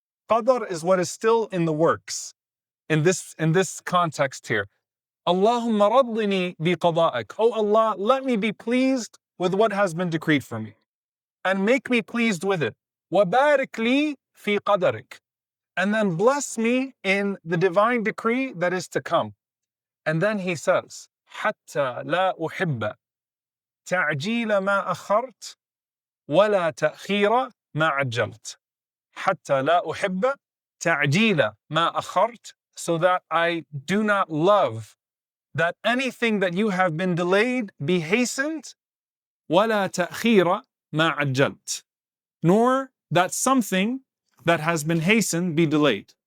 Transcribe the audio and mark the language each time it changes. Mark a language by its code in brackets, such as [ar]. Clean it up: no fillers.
[en] Qadar is what is still in the works. In this context here. [ar] Allahumma raddini bi qada'ik. [en] Oh Allah, let me be pleased with what has been decreed for me, and make me pleased with it. [ar] Wabarik li fi qadarik. [en] And then bless me in the divine decree that is to come. And then he says, [ar] حتى لا أحب تعجيل ما أخرت ولا تأخير ما عجلت. حتى لا أحب تعجيل ما أخرت, [en] so that I do not love that anything that you have been delayed be hastened, [ar] ولا تأخير ما عجلت, [en] nor that something that has been hastened be delayed.